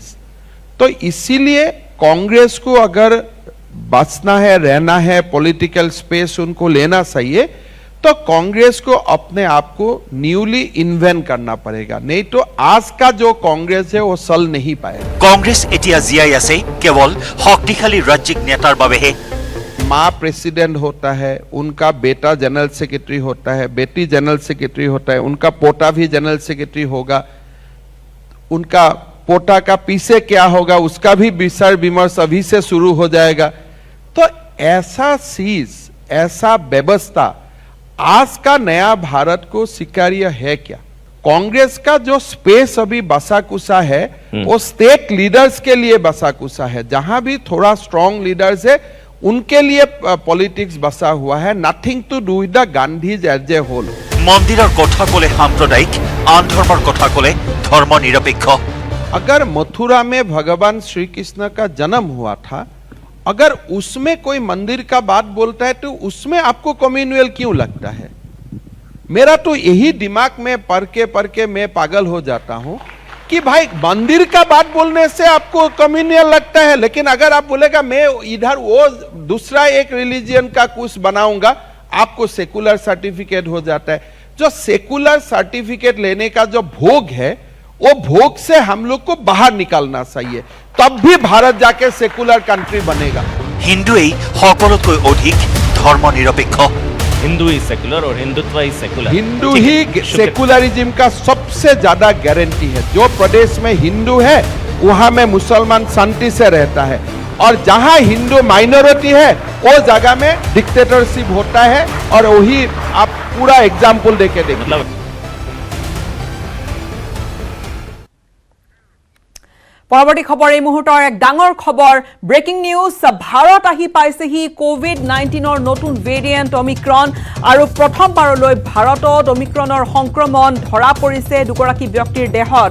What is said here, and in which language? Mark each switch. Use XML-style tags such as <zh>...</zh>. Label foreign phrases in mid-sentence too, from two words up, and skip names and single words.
<hi>तो इसीलिए कांग्रेस को अगर बचना है, रहना है,</hi> <en>political space</en> <hi>उनको लेना चाहिए, तो कांग्रेस को अपने आप को</hi> <en>newly invent</en> <hi>करना पड़ेगा, नहीं तो आज का जो कांग्रेस है वो चल नहीं पाएगा।</hi> <as>কংগ্ৰেছ এতিয়া জীয়াই আছে কেৱল শক্তিশালী ৰাজ্যিক নেতাৰ বাবেহে।</as> <hi>माँ प्रेसिडेंट होता है, उनका बेटा</hi> <en>general secretary</en> <hi>होता है, बेटी</hi> <en>general secretary</en> <hi>होता है, उनका पोता भी</hi> <en>general secretary</en> <hi>होगा, उनका पोता का पीछे क्या होगा उसका भी विचार विमर्श अभी से शुरू हो जाएगा। तो ऐसा चीज, ऐसा व्यवस्था आज का नया भारत को स्वीकार्य है क्या? कांग्रेस का जो स्पेस अभी बसा कुसा है वो</hi> <en>state leaders</en> <hi>के लिए बसा कुसा है, जहां भी थोड़ा</hi> <en>strong leaders</en> <hi>है उनके लिए पॉलिटिक्स बसा हुआ है,</hi> <en>nothing to do with the Gandhis as a whole.</en> <as>মন্দিৰৰ কথা ক'লে সাম্প্ৰদায়িক, আন ধৰ্মৰ কথা ক'লে ধৰ্ম নিৰপেক্ষ।</as> <hi>अगर मथुरा में भगवान श्री कृष्ण का जन्म हुआ था, अगर उसमें कोई मंदिर का बात बोलता है तो उसमें आपको कम्युनल क्यों लगता है? मेरा तो यही दिमाग में पढ़ के मैं पागल हो जाता हूं कि भाई मंदिर का बात बोलने से आपको कम्युनल लगता है, लेकिन अगर आप बोलेगा मैं इधर वो दूसरा एक रिलीजियन का कुछ बनाऊंगा, आपको</hi> <en>secular certificate</en> <hi>हो जाता है। जो</hi> <en>secular certificate</en> <hi>लेने का जो भोग है, वो भोग से हम लोग को बाहर निकालना चाहिए, तब भी भारत जाके</hi> <en>secular country</en> <hi>बनेगा।</hi> <as>হিন্দুৱেই সকলোতকৈ অধিক ধৰ্ম নিৰপেক্ষ।</as> <hi>हिंदू ही सेकुलर और हिंदुत्व ही सेकुलर। हिंदू ठीक ही है, शुक्रिया। सेकुलरिज्म का सबसे ज्यादा गारंटी है। जो प्रदेश में हिंदू है वहां में मुसलमान शांति से रहता है, और जहां हिंदू माइनॉरिटी है वो जगह में डिक्टेटरशिप होता है। और वही आप पूरा एग्जाम्पल देके देखिए। मतलब</hi> <as>পৰৱৰ্তী খবৰ, এই মুহূৰ্তৰ এক ডাঙৰ খবৰ,</as> <en>breaking news.</en> <as>ভাৰত আহি পাইছেহি কোভিড-19ৰ নতুন ভেৰিয়েণ্ট অমিক্ৰন, আৰু প্ৰথমবাৰলৈ ভাৰতত অমিক্ৰণৰ সংক্ৰমণ ধৰা পৰিছে দুগৰাকী ব্যক্তিৰ দেহত।</as>